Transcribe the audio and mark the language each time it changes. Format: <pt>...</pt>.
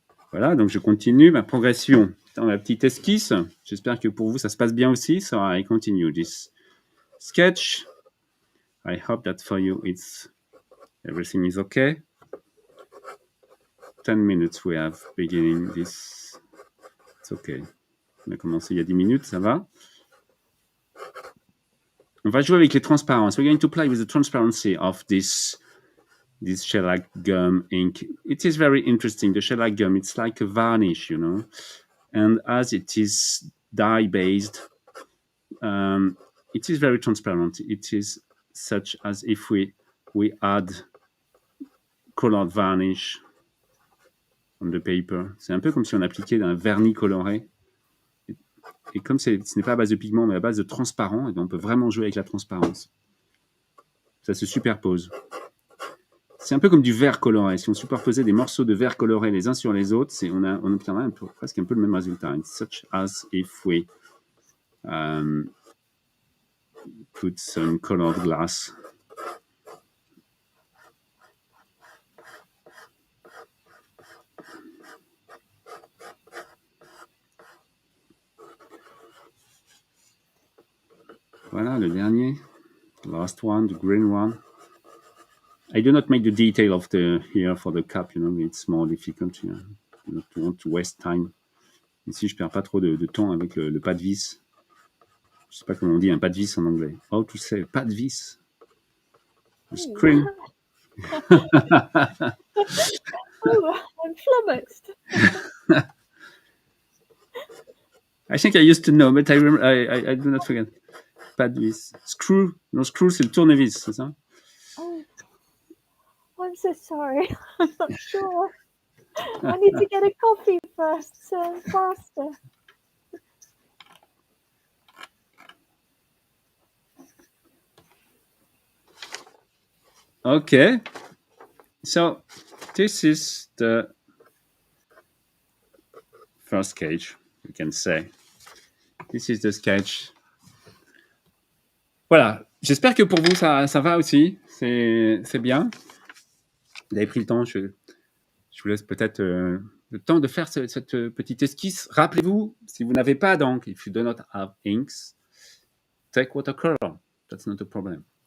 <fr>Voilà, donc je continue ma progression dans ma petite esquisse. J'espère que pour vous, ça se passe bien aussi.</fr> <en>So I continue this sketch. I hope that for you, everything is okay. 10 minutes we have beginning this. It's okay.</en> <fr>On a commencé il y a 10 minutes, ça va. On va jouer avec les transparences.</fr> <en>We're going to play with the transparency of this shellac gum ink. It is very interesting. The shellac gum, it's like a varnish, you know. And as it is dye-based, it is very transparent. It is such as if we add colored varnish on the paper.</en> <fr>C'est un peu comme si on appliquait un vernis coloré. Et comme ce n'est pas à base de pigment, mais à base de transparent, et on peut vraiment jouer avec la transparence. Ça se superpose. C'est un peu comme du verre coloré. Si on superposait des morceaux de verre coloré les uns sur les autres, on obtiendrait presque un peu le même résultat.</fr> <en>It's such as if we put some colored glass.</en> <fr>Voilà, le dernier.</fr> <en>The last one, the green one. I do not make the detail of here for the cap, you know, it's more difficult. You know, I don't want to waste time.</en> <fr>Ici, je perds pas trop de temps avec le pas de vis. Je sais pas comment on dit un pas de vis en anglais.</fr> <en>How to say pas de vis? The screen. Oh, I'm flummoxed. I think I used to know, but I do not forget.</en> <fr>Pas de vis. Screw. Non, screw, c'est le tournevis, c'est ça?</fr> <en>Oh, I'm so sorry. I'm not sure. I need to get a coffee first, faster. Okay. So this is the first sketch, we can say. This is the sketch. Voilà.</en> <fr>J'espère que pour vous, ça va aussi. C'est bien. Vous avez pris le temps. Je vous laisse peut-être le temps de faire cette petite esquisse. Rappelez-vous, si vous n'avez pas d'encre,</fr> <en>if you do not have inks, take watercolor. That's not a problem.</en>